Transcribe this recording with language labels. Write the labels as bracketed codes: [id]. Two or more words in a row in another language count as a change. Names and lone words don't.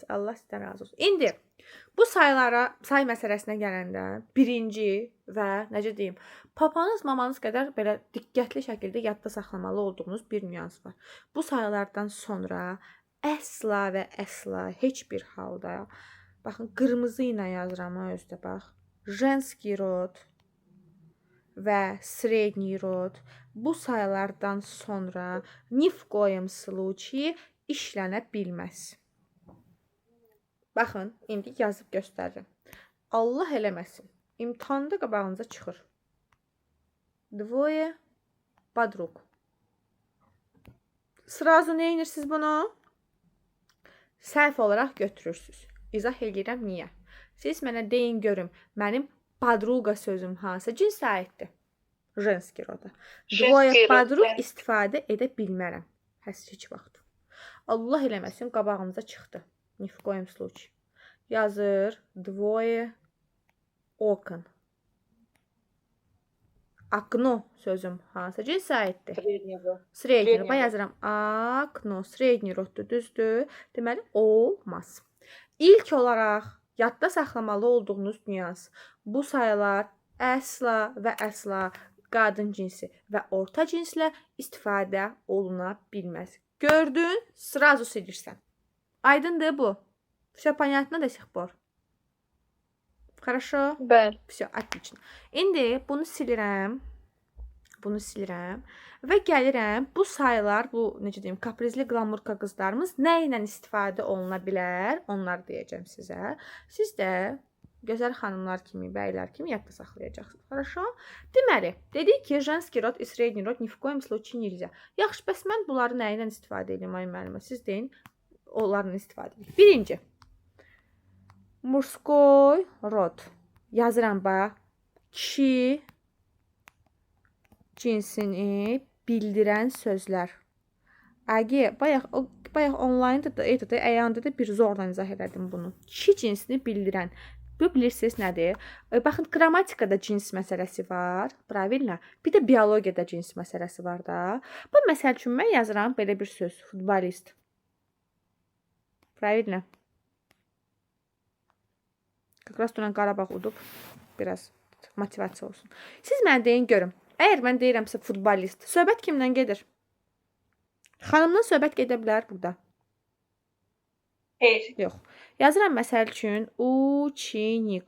[az] Allah sizdən razı olsun. İndi bu sayılara, say məsələsinə gələndə birinci və necə deyim, papanız, mamanız qədər belə diqqətli şəkildə yadda saxlamalı olduğunuz bir nüans var. Bu sayılardan sonra əsla və əsla heç bir halda, baxın, qırmızı ilə yazıram ha özdə bax. [ru] Женский род və средний род [az] bu sayılardan sonra [ru] ни в коем случае [az] işlənə bilməz. Baxın, indi yazıb göstərirəm. Allah eləməsin. İmtahanda qabağınıza çıxır. [ru] Двое подруг. [az] Sразу nə edirsiniz bunu? Səhv olaraq götürürsünüz. İzah edirəm niyə? Siz mənə deyin görüm, mənim подруга sözüm hansı cins aiddir? [ru] Женский roda. Двое подруг [az] istifadə edə bilmərəm. Heç vaxt. Allah eləməsin qabağımıza çıxdı. [ru] Ни в коем случае. Yazır двое окон. [az] Окно sözüm hansı cins aiddir? [ru] Srednyevo. Средний род. Srednyi [az] Yazıram. Окно. Srednyi roddur, düzdür? Deməli, olmaz. İlk olaraq yadda saxlamalı olduğunuz nüans. Bu sayılar əsla və əsla qadın cinsi və orta cinslə istifadə oluna bilməz. Gördün, sразу silirsən. Aydındır bu. [ru] Все понятно до сих пор? Хорошо? [az] Bəli. [ru] Все, отлично. [az] İndi bunu silirəm. Bunu silirəm və gəlirəm bu sayılar, bu necə deyim, kaprizli qlamurka qızlarımız nə ilə istifadə oluna bilər? Onlar deyəcəm sizə. Siz də gözəl xanımlar kimi, bəylər kimi yadda saxlayacaqsınız. Хорошо? Deməli, dedik ki, [ru] женский род и средний род ни в коем случае нельзя. [az] Yaxşı, bəs mən bunları nə ilə istifadə edeyim ay müəllimə? Siz deyin, onlarla istifadə edin. Birinci. Мужской род. Yazıram bax. Kişi cinsini bildirən sözlər. Bayaq onlaynda da, əyanda da bir zorla izah elədim bunu. Kişi cinsini bildirən. Bu bilirsiniz nədir? Baxın, qrammatikada cins məsələsi var. [ru] Правильно? [az] Bir də biologiyada cins məsələsi var da. Bu məsəl üçün mən yazıram belə bir söz. Futbolist. [ru] Правильно? Как раз [az] Turan Qarabağ udub. Biraz motivasiya olsun. Siz mənə deyin görüm. Əgər mən deyirəmsə futbolist, söhbət kimdən gedir? Xanımdan söhbət gedə bilər burada. Hayır. Yox. Yazıram məsəl üçün uçinik.